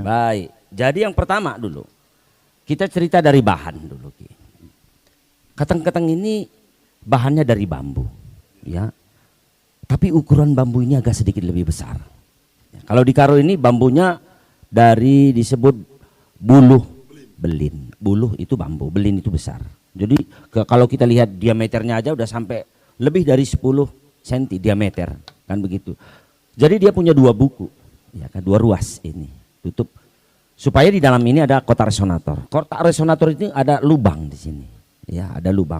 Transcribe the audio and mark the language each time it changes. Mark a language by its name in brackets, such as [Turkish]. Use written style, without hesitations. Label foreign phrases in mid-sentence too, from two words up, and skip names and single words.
[Indonesian] Baik, jadi yang pertama dulu kita cerita dari bahan dulu. Ketang-ketang ini bahannya dari bambu, ya. Tapi ukuran bambu ini agak sedikit lebih besar. Kalau di Karo ini bambunya dari disebut [Batak Karo] buluh belin. [Indonesian] Buluh itu bambu, belin itu besar. Jadi kalau kita lihat diameternya aja udah sampai lebih dari 10 cm diameter, kan begitu. Jadi dia punya 2 buku, ya kan, 2 ruas ini tutup. Supaya di dalam ini ada kotak resonator. Kotak resonator itu ada lubang di sini, ya ada lubang.